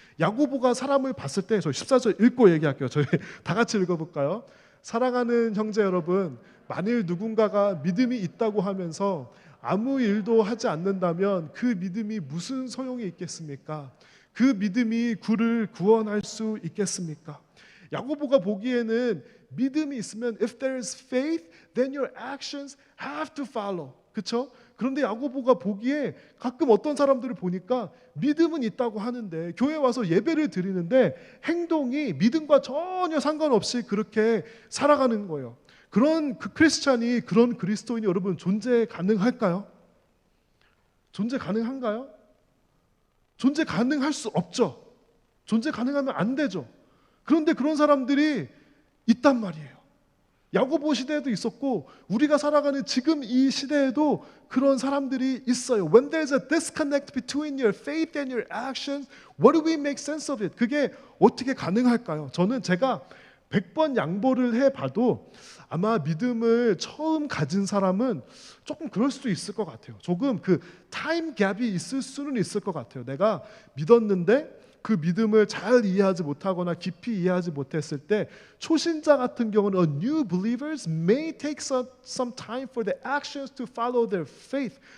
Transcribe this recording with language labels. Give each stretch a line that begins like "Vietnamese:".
Korean: 야고보가 사람을 봤을 때, 저 14절 읽고 얘기할게요. 저희 다 같이 읽어볼까요? 사랑하는 형제 여러분, 만일 누군가가 믿음이 있다고 하면서 아무 일도 하지 않는다면 그 믿음이 무슨 소용이 있겠습니까? 그 믿음이 그를 구원할 수 있겠습니까? 야고보가 보기에는 믿음이 있으면
English: if there is faith, then your actions have to follow.
Korean: 그렇죠? 그런데 야고보가 보기에 가끔 어떤 사람들을 보니까 믿음은 있다고 하는데 교회 와서 예배를 드리는데 행동이 믿음과 전혀 상관없이 그렇게 살아가는 거예요. 그런 크리스찬이, 그런 그리스도인이 여러분 존재 가능할까요? 존재 가능한가요? 존재 가능할 수 없죠. 존재 가능하면 안 되죠. 그런데 그런 사람들이 있단 말이에요. 야고보 시대에도 있었고 우리가 살아가는 지금 이 시대에도 그런 사람들이 있어요.
English: When there's a disconnect between your faith and your actions, what do we make sense of it?
Korean: 그게 어떻게 가능할까요? 저는 제가 100번 양보를 해봐도 아마 믿음을 처음 가진 사람은 조금 그럴 수도 있을 것 같아요. 조금 그 타임 갭이 있을 수는 있을 것 같아요. 내가 믿었는데 그 믿음을 잘 이해하지 못하거나 깊이 이해하지 못했을 때 초신자 같은 경우는
English: new believers may take some time for the actions to follow their faith.